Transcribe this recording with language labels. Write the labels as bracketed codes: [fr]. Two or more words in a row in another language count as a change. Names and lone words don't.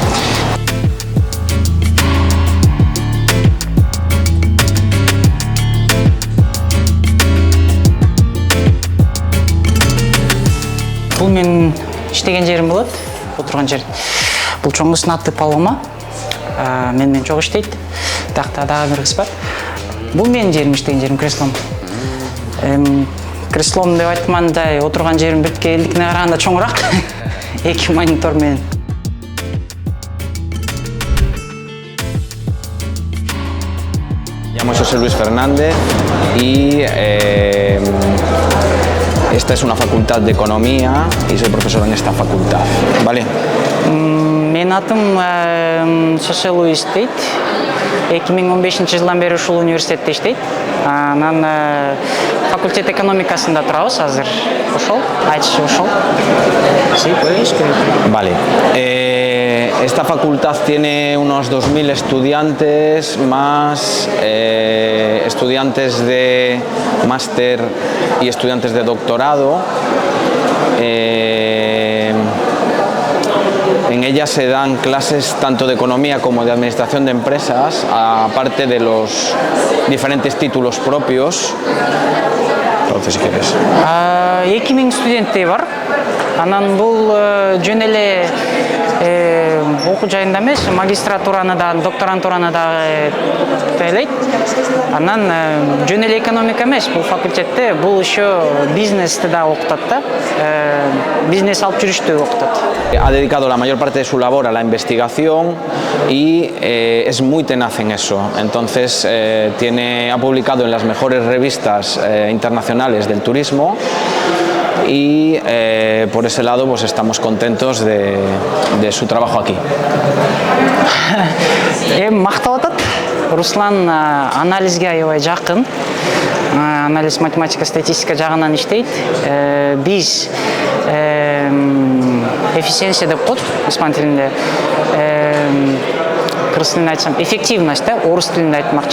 [ky] Бул менин иштеген жерим болот, отурган жер. Бул чоңгусунун аты Палома. Менен чогуу иштейт. Тақта дагы бир кыз бар. Бул менин жерим, иштеген жерим, креслом. Креслом деп айтмандай, отурган жерим бирке элдикине караганда чоңураак. 2 монитор менен. [es] Me llamo José Luis Fernández y esta es una facultad de economía y soy profesor en esta facultad, ¿vale? [ky] Менин атым Сосе Луис дейт. 2015-жылдан бери ушул университетте иштейт. Анан факультет экономикасында турабыз азыр. Ошол, айтышы ошол. [es] Sí, puedes escribir. Vale. Esta facultad tiene unos 2000 estudiantes más estudiantes de máster y estudiantes de doctorado. En ella se dan clases tanto de economía como de administración de empresas, aparte de los diferentes títulos propios. Entonces, si quieres. [ky] 2000 студенттер бар. Анан бул жөн эле окуу жайында эмес, магистратураны да, докторантураны да тейлейт. Анан жөн эле экономика эмес, бул факультетте бул еще бизнести да окутат да. Бизнес алып жүрүштү окутат. [es] Ha dedicado la mayor parte de su labor a la investigación y es muy tenaz en eso. Entonces ha publicado en las mejores revistas internacionales del turismo y por ese lado pues estamos contentos de su trabajo aquí. [ky] Мактап атат. Руслан анализге аябай жакын. Анализ, математика, статистика жагынан иштейт. Биз эффициенция деп коет испан тилинде. Кыргыз тилинде айтсам, эффективность да, орус тилинде айтмакчы.